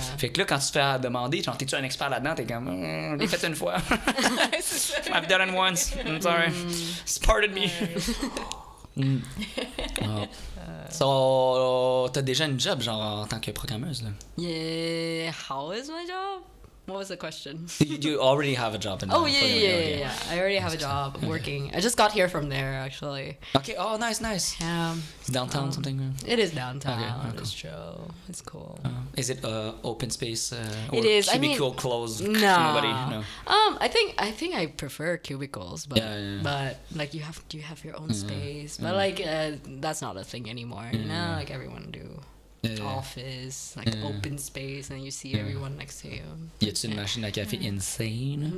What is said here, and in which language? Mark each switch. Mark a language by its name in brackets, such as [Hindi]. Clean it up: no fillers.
[French] Fait que là, quand tu te fais demander, genre, t'es-tu un expert là-dedans, t'es comme, je l'ai fait une fois. c'est ça. [English] I've done it once. I'm sorry. Pardon me. Ah. [French] So, t'as déjà une job, genre, en tant que programmeuse, là? [English] Yeah. How is my job? What was the question? You already have a job in Oh yeah. I already have a job working. I just got here from there actually. Okay, oh, nice. It's downtown, something? It is downtown. Okay, It's chill. It's cool. Is it open space? Or It is. I mean, cubicle closed? No. Nobody? No. I think I prefer cubicles, but Yeah. but like you have your own space. But like that's not a thing anymore. You know, like everyone do. Office, like open space, and you see everyone next to you. [French] Y a-tu une machine à café insane?